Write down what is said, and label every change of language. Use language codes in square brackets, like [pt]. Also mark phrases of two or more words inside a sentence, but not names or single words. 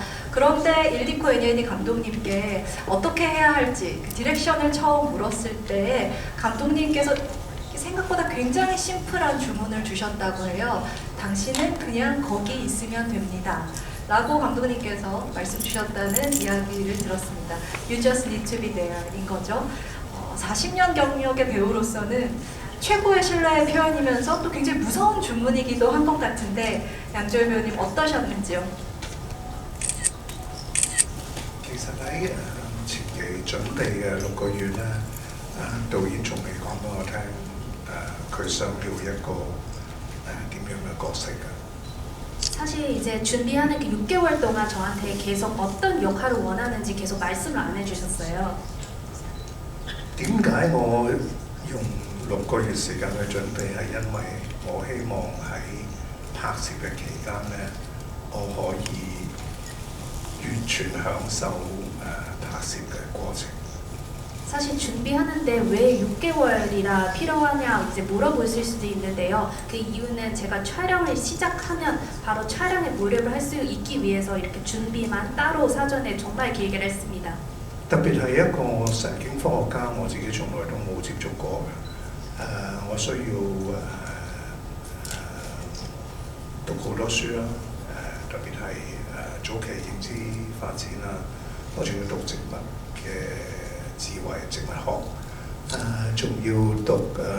[ko] 그런데 일리코 애니에니 감독님께 어떻게 해야 할지 그 디렉션을 처음 물었을 때 감독님께서 생각보다 굉장히 심플한 주문을 주셨다고 해요. 당신은 그냥 거기 있으면 됩니다. 라고 감독님께서 말씀 주셨다는 이야기를 들었습니다. [en] You just need to be there [ko] 인 거죠. 40년 경력의 배우로서는 최고의 신뢰의 표현이면서 또 굉장히 무서운 주문이기도 한 것 같은데 양조희 배우님 어떠셨는지요? [yue] 其實喺前期準備嘅6個月咧，導演仲未講俾我聽，佢想要一個點樣嘅角色嘅。 [ko] 사실 이제 준비하는 그 6개월 동안 저한테 계속 어떤 역할을 원하는지 계속 말씀을 안 해주셨어요. [yue] 點解我用6個月時間去準備？係因為我希望喺拍攝嘅期間咧，我可以完全享受拍攝嘅過程。 [ko] 사실 준비하는데 왜 6개월이나 필요하냐 이제 물어보실 수도 있는데요. 그 이유는 제가 촬영을 시작하면 바로 촬영에 몰입을 할 수 있기 위해서 이렇게 준비만 따로 사전에 정말 길게 했습니다. [yue] 特別係一個神經科學家，我自己從來都冇接觸過嘅。我需要讀好多書啦，特別係早期認知發展啦，我仲要讀植物嘅智慧植物學，仲要讀